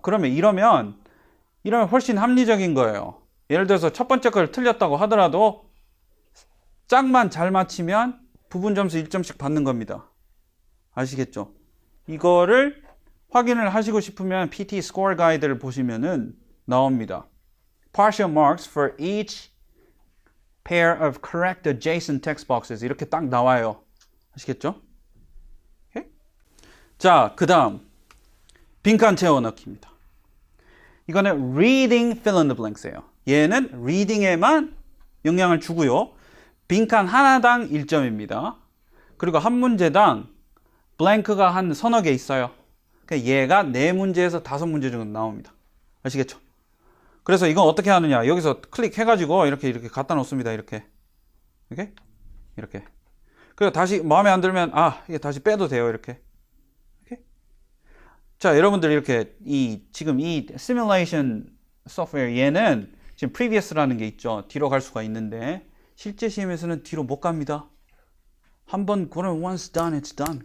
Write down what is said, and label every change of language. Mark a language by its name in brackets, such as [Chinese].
[Korean] 그러면 이러면 훨씬 합리적인 거예요. 예를 들어서 첫 번째 걸 틀렸다고 하더라도 짝만 잘 맞히면 부분 점수 1점씩 받는 겁니다. 아시겠죠? 이거를 확인을 하시고 싶으면 PT 스코어 가이드를 보시면은 나옵니다. [English] Partial marks for each pair of correct adjacent text boxes [Korean] 이렇게 딱 나와요. 아시겠죠? 오케이? 자, 그 다음 빈칸 채워넣기입니다. 이거는 reading fill in the blanks예요. 얘는 reading에만 영향을 주고요. 빈칸 하나당 1점입니다. 그리고 한 문제당 블랭크가 한 서너 개 있어요. 그러니까 얘가 4문제에서 5문제 정도 나옵니다. 아시겠죠? 그래서 이건 어떻게 하느냐. 여기서 클릭해가지고 이렇게 갖다 놓습니다. 이렇게. 이렇게. 그리고 다시 마음에 안 들면, 이게 다시 빼도 돼요. 이렇게. 자, 여러분들 이렇게 지금 이 시뮬레이션 소프트웨어 얘는 지금 previous라는 게 있죠. 뒤로 갈 수가 있는데 실제 시험에서는 뒤로 못 갑니다. 한번 고르면 [English] once done, it's done.